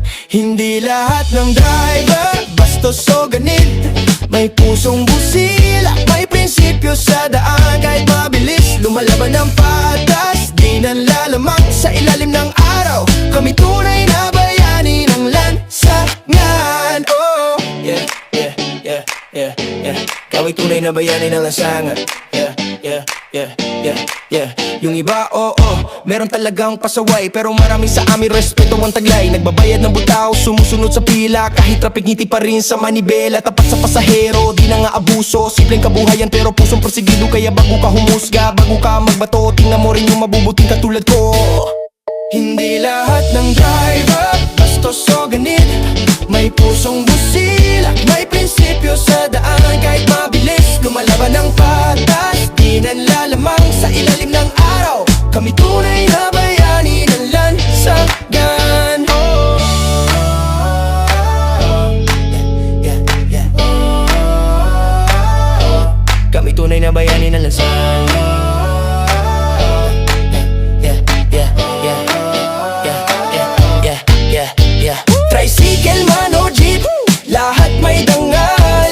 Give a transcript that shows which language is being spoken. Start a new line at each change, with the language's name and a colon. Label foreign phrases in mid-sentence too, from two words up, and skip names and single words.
Filipino: Hindi lahat ng driver bastos o ganit. May pusong busila, may prinsipyo sa daan. Kahit mabilis, lumalaban ng patas. Di nanlalamang sa ilalim ng araw. Kami tunay na bayani ng lansangan.
English: Oh, yeah, yeah, yeah, yeah, yeah.
Filipino: Kami tunay na bayani ng lansangan.
English: Yeah, yeah, yeah, yeah, yeah.
Filipino: Yung iba, oo, meron talagang pasaway. Pero marami sa amin respeto ang taglay. Nagbabayad ng butaw, sumusunod sa pila. Kahit traffic, ngiti pa rin sa manibela. Tapat sa pasahero, di na nga abuso. Simpleng kabuhayan pero pusong porsigido. Kaya bago ka humusga, bago ka magbato, tingnan mo rin yung mabubuting katulad ko. Hindi lahat ng driver bastos o ganit. May pusong busilak, may prinsipyo sa daan. Kahit mabilis, lumalaban ng patas. Di nanlalamang sa ilalim ng araw. Kami tunay na bayani ng lansangan.
English: Oh, yeah, yeah.
Filipino: Kami tunay na bayani ng lansangan. Tricycle man o jeep, lahat may dangal.